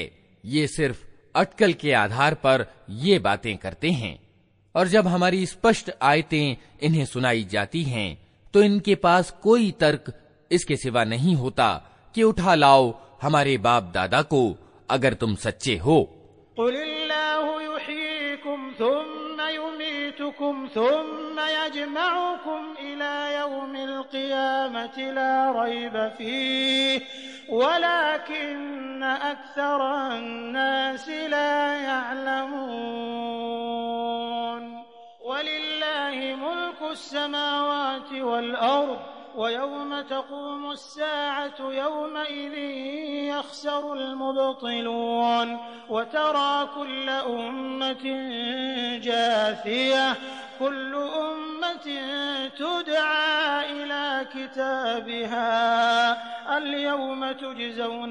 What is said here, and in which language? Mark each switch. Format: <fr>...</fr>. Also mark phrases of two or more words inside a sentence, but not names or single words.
<hi>ये सिर्फ अटकल के आधार पर ये बातें करते हैं और जब हमारी स्पष्ट आयतें इन्हें सुनाई जाती हैं तो इनके पास कोई तर्क इसके सिवा नहीं होता कि उठा लाओ हमारे बाप दादा को अगर तुम सच्चे हो।</hi> <ar>قل الله يحييكم ثم يميتكم ثم يجمعكم إلى يوم القيامة لا ريب فيه ولكن أكثر الناس لا يعلمون. ولله ملك السماوات والأرض ويوم تقوم الساعة يومئذ يخسر المبطلون وترى كل أمة جاثية كل أمة تدعى إلى كتابها اليوم تجزون</ar>